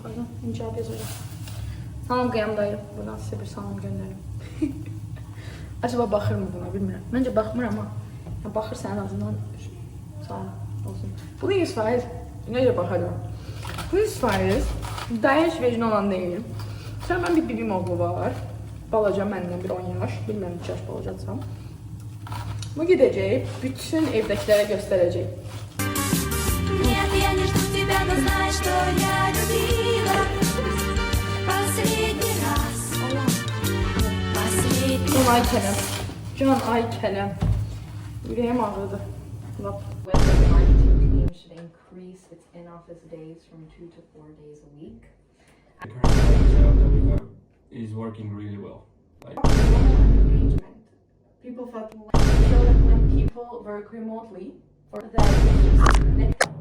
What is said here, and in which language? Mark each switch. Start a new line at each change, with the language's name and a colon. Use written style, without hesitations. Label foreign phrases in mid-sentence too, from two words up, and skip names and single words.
Azerbaijani: cevap yazacağım. Salam Qiyam dayı.
Turkish: Buradan size bir salam gönderim.
Azerbaijani: Acaba baxır mı buna bilmirəm. Məncə baxmır amma ya baxırsa
Turkish: en azından salam olsun.
Azerbaijani: Bu 100%. Necə baxacağım? Bu 100%. Dayı heç vecin olan deyil. Sonra mən bir bibim oğlu var. Balaca məndən bir 10 yaş. Bilməm neçə yaş balacaqsam. Bu gidəcək. Bütün evdəkilere göstərəcək.
Russian: Нет, я не жду тебя, но знай, что я любила. Последний раз. Последний
Azerbaijani: Can ay kələm. Can ay kələm. Ürəyim ağrıdı. Lap.
English: Whether my team should increase its in-office days from 2 to 4 days a week. The current setup that we have is working really well. Like, Engagement. People fucking show that when people work remotely, or that